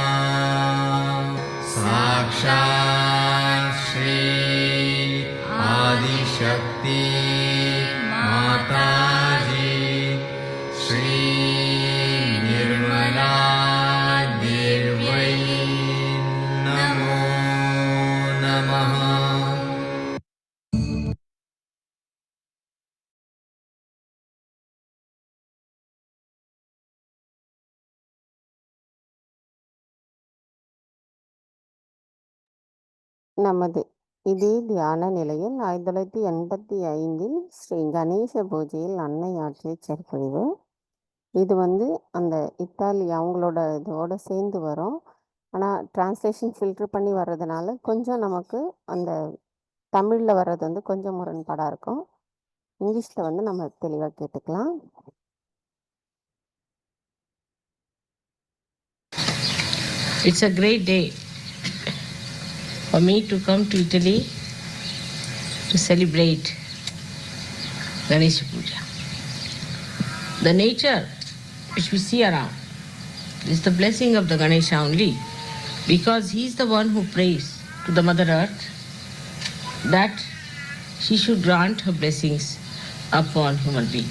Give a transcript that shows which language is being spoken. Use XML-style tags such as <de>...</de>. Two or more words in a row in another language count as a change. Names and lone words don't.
<sa>साक्षात् श्री आदिशक्ति माताजी श्री निर्मला देव्यै नमो नमः.</sa> <ta>நமது இதே தியான நிலையில் 1985 ஸ்ரீ கணேச பூஜையில் அன்னை ஆற்றிய சொற்பொழிவு. இது அந்த இத்தாலி அவங்களோட இதோட சேர்ந்து வரும். ஆனால்</ta> <en>translation filter</en> <ta>பண்ணி வர்றதுனால கொஞ்சம் நமக்கு அந்த தமிழில் வர்றது கொஞ்சம் முரண்பாடாக இருக்கும். இங்கிலீஷில் நம்ம தெளிவாக கேட்டுக்கலாம்.</ta> <en>It's a great day for me to come to Italy to celebrate Ganesha Puja. The nature which we see around is the blessing of the Ganesha only, because he is the one who prays to the Mother Earth that she should grant her blessings upon human beings.</en>